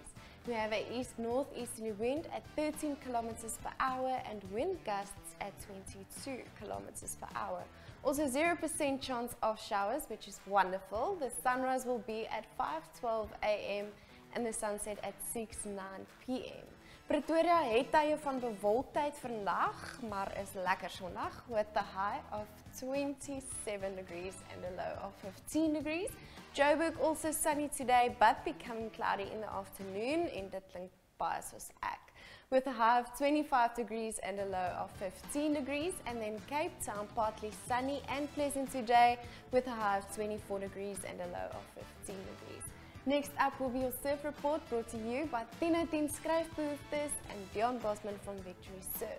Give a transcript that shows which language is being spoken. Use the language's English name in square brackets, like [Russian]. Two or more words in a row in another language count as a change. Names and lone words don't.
[English] We have an east-northeasterly wind at 13 kilometers per hour and wind gusts at 22 kilometers per hour. Also 0% chance of showers, which is wonderful. The sunrise will be at 5:12 a.m. and the sunset at 6:09 p.m. Pretoria [Afrikaans] het tye van bewolkheid vandag, maar is lekker sonnig [English] with a high of 27 degrees and a low of 15 degrees. Joburg also sunny today, but becoming cloudy in the afternoon, [Afrikaans] en dit klink baie soos ek, [English] with a high of 25 degrees and a low of 15 degrees. And then Cape Town partly sunny and pleasant today, with a high of 24 degrees and a low of 15 degrees. Next up will be your surf report, brought to you by 10 skryfbehoeftes and Deon Bosman from Victory Surf.